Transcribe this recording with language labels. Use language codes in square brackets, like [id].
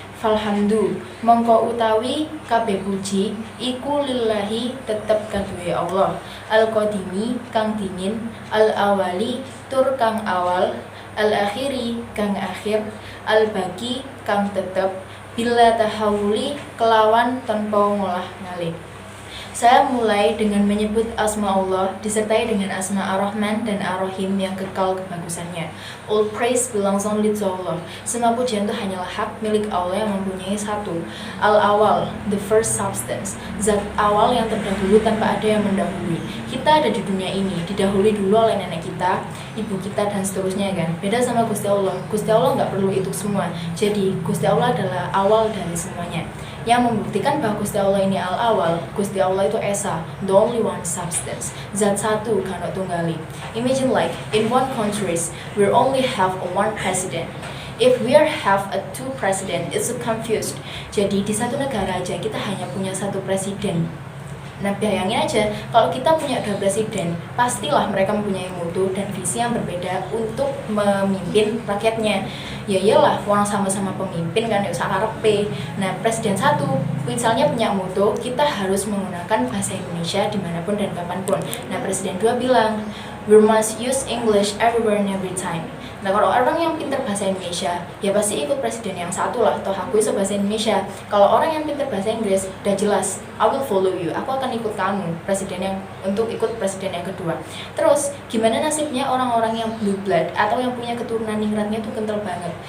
[jv] Falhamdu mongko utawi kabeh puji iku lillahi tetep kaduwe Allah al-qadimi kang dingin al-awali tur kang awal al-akhiri kang akhir al-baki kang tetep [ar] bila tahawuli [jv] kelawan tanpa ngolah ngalih. [id] Saya mulai dengan menyebut asma Allah disertai dengan asma Ar-Rahman dan Ar-Rahim yang kekal kebagusannya. [en] All praise belongs only to Allah. [id] Semua pujian itu hanyalah hak milik Allah yang mempunyai satu. [en] Al-Awal, the first substance. [id] Zat awal yang terdahulu tanpa ada yang mendahului. Kita ada di dunia ini, didahului dulu oleh nenek kita, ibu kita dan seterusnya kan. Beda sama Gusti Allah. Gusti Allah nggak perlu itu semua. Jadi Gusti Allah adalah awal dari semuanya. Yang membuktikan bahwa Gusti Allah ini al-awal, Gusti Allah itu esa, [en] the only one substance, [id] zat satu kana tunggali. [en] Imagine like in one countries we only have one president. If we have a two president, it's so confused. [id] Jadi di satu negara aja kita hanya punya satu presiden. Nah bayangin aja kalau kita punya dua presiden, pastilah mereka mempunyai mutu dan visi yang berbeda untuk memimpin rakyatnya. Ya iyalah, orang sama-sama pemimpin kan, [jv] usah karepe. [id] Nah presiden satu misalnya punya mutu, kita harus menggunakan bahasa Indonesia dimanapun dan kapanpun. Nah presiden dua bilang, [en] we must use English everywhere and every time. [id] Nah kalau orang yang pintar bahasa Indonesia, ya pasti ikut presiden yang satu lah, toh aku bisa bahasa Indonesia. Kalau orang yang pintar bahasa Inggris, udah jelas, [en] I will follow you, [id] aku akan ikut kamu, presiden yang untuk ikut presiden yang kedua. Terus, gimana nasibnya orang-orang yang [en] blue blood [id] atau yang punya keturunan ningratnya tuh kental banget?